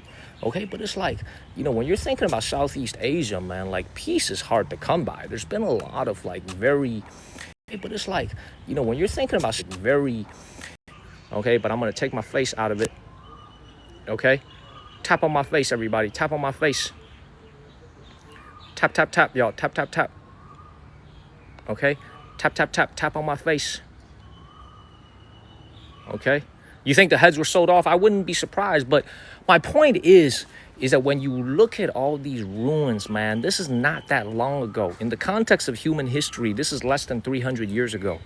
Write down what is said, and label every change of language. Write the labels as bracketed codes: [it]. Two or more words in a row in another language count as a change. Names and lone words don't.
[en] Okay, but it's like, when you're thinking about Southeast Asia, man, like peace is hard to come by. There's been a lot of but it's like, when you're thinking about very. Okay, but I'm going to take my face out of it. Okay? Tap on my face, everybody. Tap on my face. Tap, tap, tap, y'all. Tap, tap, tap. Okay? Tap, tap, tap. Tap on my face. Okay? You think the heads were sold off? I wouldn't be surprised. But my point is that when you look at all these ruins, man, this is not that long ago. In the context of human history, this is less than 300 years ago.